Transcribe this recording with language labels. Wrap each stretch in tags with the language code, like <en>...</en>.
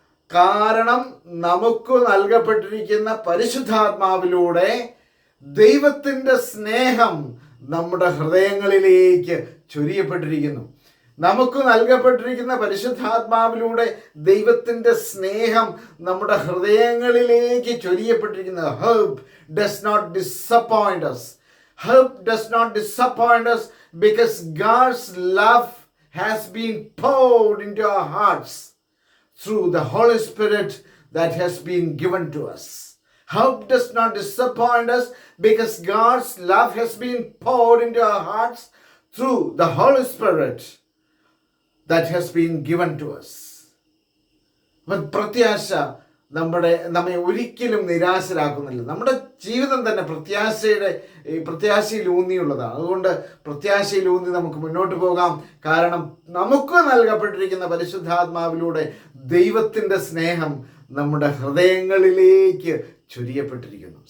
<ml>കാരണം നമുക്ക് നൽകപ്പെട്ടിരിക്കുന്ന പരിശുദ്ധാത്മാവിലൂടെ ദൈവത്തിൻ്റെ സ്നേഹം നമ്മുടെ ഹൃദയങ്ങളിലേക്ക് ചൊരിയപ്പെട്ടിരിക്കുന്നു. നമുക്ക് നൽകപ്പെട്ടിരിക്കുന്ന പരിശുദ്ധാത്മാവിലൂടെ ദൈവത്തിൻ്റെ സ്നേഹം നമ്മുടെ ഹൃദയങ്ങളിലേക്ക് ചൊരിയപ്പെട്ടിരിക്കുന്നു.</ml> <en>Hope does not disappoint us. Hope does not disappoint us because God's love has been poured into our hearts through the Holy Spirit that has been given to us. Hope does not disappoint us because God's love has been poured into our hearts through the Holy Spirit that has been given to us.</en> <ml>പ്രത്യാശ നമ്മെ ഒരിക്കലും നിരാശരാക്കുന്നില്ല. നമ്മുടെ ജീവിതം തന്നെ പ്രത്യാശയിൽ ഊന്നിയുള്ളതാണ്. അതുകൊണ്ട് പ്രത്യാശയിൽ ഊന്നി നമുക്ക് മുന്നോട്ട് പോകാം. കാരണം നമുക്ക് നൽകപ്പെട്ടിരിക്കുന്ന പരിശുദ്ധാത്മാവിലൂടെ ദൈവത്തിൻ്റെ സ്നേഹം നമ്മുടെ ഹൃദയങ്ങളിലേക്ക് ചൊരിയപ്പെട്ടിരിക്കുന്നു.</ml>